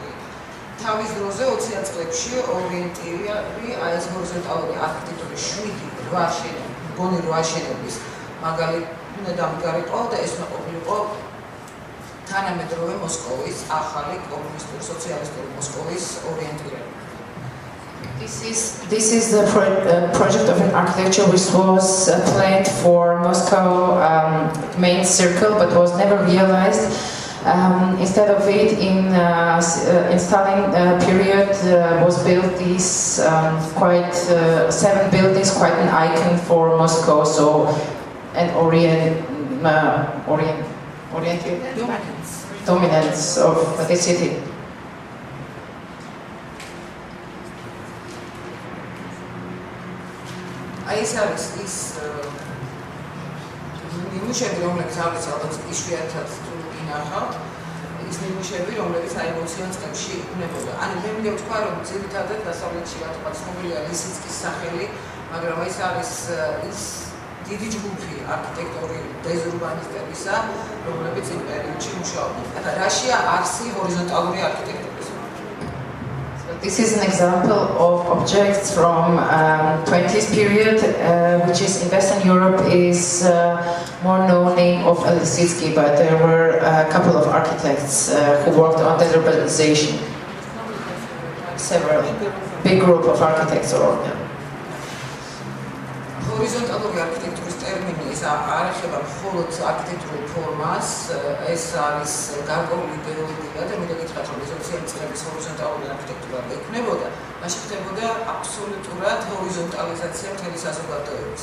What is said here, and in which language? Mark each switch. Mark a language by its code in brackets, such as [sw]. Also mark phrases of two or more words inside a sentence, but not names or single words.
[ka] თავის დროზე 20-იან წლებში ორიენტირი აი ეს ჰორიზონტალური არქიტექტურის 7-8 შენობა, მგონი 8 შენობის მაგალითად უნდა დამდგარიყო და ეს უნდა ყოფილიყო თანამედროვე მოსკოვის ახალი კომუნისტური სოციალისტური მოსკოვის ორიენტირება. [en] This is the project of an architecture which was planned for Moscow main circle but was never realized. Instead of it, in Stalin period, was built these quite 7 buildings, quite an icon for Moscow. So, an oriented dominance of the city. [ka] ეს არის ის ნიმუშები, რომლებიც არის ალბათ იშვიათად ინახავთ, ის ნიმუშები, რომლებიც აი 20-იან წლებში იქნებოდა. ანუ მე მინდა ვთქვა, რომ ძირითადად დასავლეთში რატომაც ცნობილია ლისიცკის სახელი, მაგრამ ეს არის ის დიდი ჯგუფი არქიტექტორი დეზურბანისტებისა, რომლებიც იმ პერიოდში მუშაობდნენ. და რაშია არსი ჰორიზონტალური არქიტექტურის. [en] This is an example of objects from 20th period, which is in Western Europe is more known name of Lisitsky, but there were a couple of architects who worked on deurbanization. Several big group of architects or [ka] ჰორიზონტალური არქიტექტურის ტერმინი ეს არ ეხება მხოლოდ არქიტექტურულ ფორმას, ეს არის გარკვეული იდეოლოგია და მინდა გითხრათ, რომ 20-იან წლების ჰორიზონტალური არქიტექტურა ექნებოდა, მაშინ ხდებოდა აბსოლუტურად ჰორიზონტალიზაცია მთელი საზოგადოების.